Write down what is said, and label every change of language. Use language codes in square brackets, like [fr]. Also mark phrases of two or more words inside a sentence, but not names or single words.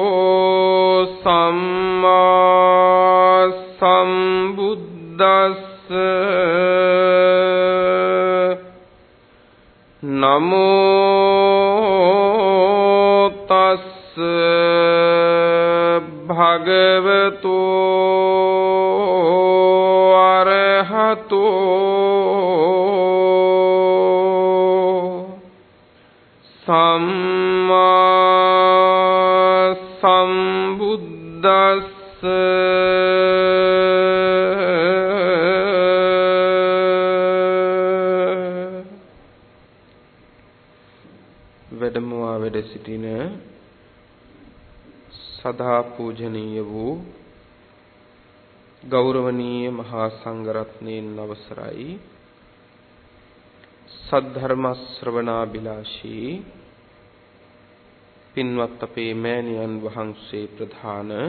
[pi] सम्मा सम्बुद्धस्स नमो तस्स भगवतो अरहतो सम्मा [si] सम्बुद्धस्स වැඩමවා වැඩ සිටින සදා පූජනීය වූ ගෞරවනීය මහා සංඝරත්නයන් අවසරයි සද්ධර්ම ශ්‍රවණාබිලාෂී පින්වත් අපේ මෑණියන් වහන්සේ ප්‍රධාන